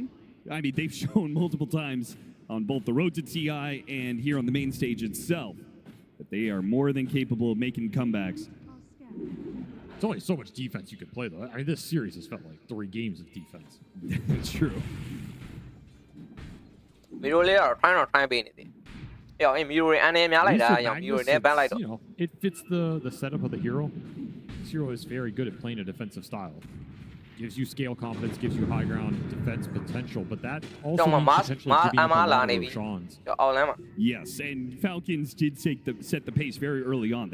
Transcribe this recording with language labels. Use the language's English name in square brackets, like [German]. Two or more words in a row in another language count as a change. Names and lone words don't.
[English] I mean, they've shown multiple times on both the road to TI and here on the main stage itself that they are more than capable of making comebacks. It's only so much defense you could play, though. I mean, this series has felt like 3 games of defense. It's true. [Burmese] မီရိုလေးကတော့ try တော့ try ပေးနေတယ်။အဲ့မီရိုတွေအနေများလိုက်တာရောင်မီရိုနဲ့ပန်းလိုက်တော့ [English] You know, it fits the setup of the hero. This hero is very good at playing a defensive style. Gives you scale confidence, gives you high ground defense potential, but that also means potentially giving up a lot of Roshan's. Yes, and Falcons did set the pace very early on.